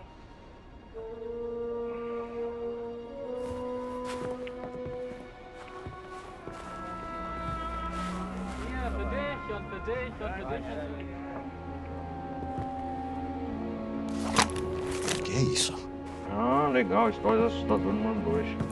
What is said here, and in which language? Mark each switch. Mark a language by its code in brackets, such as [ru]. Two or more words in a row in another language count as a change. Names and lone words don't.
[de] Für dich und für dich und für dich. [pt] O que é isso? Ah, legal, história assustadora número 2.